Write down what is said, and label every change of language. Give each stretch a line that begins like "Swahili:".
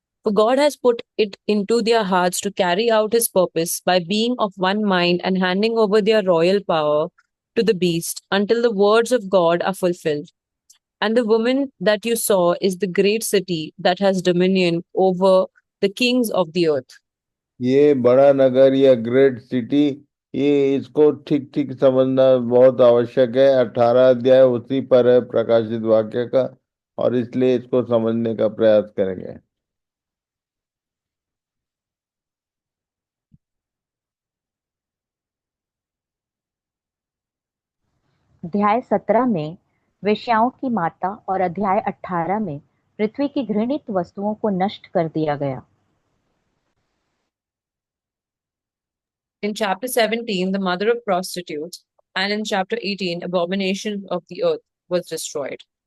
English: For God has put it into their hearts to carry out his purpose by being of one mind and handing over their royal power to the beast until the words of God are fulfilled. And the woman that you saw is the great city that has dominion over the kings of the earth.
Hindi: ये बड़ा नगर या great city, ये इसको ठीक ठीक समझना बहुत आवश्यक है। 18 अध्याय उसी पर है, प्रकाशित वाक्य का, और इसलिए इसको समझने का प्रयास करेंगे। अध्याय 17 में वेश्याओं की माता और अध्याय 18 में पृथ्वी की घृणित वस्तुओं को नष्ट कर दिया गया।
English: In chapter 17, the mother of prostitutes, and in chapter 18, abomination of the earth was destroyed.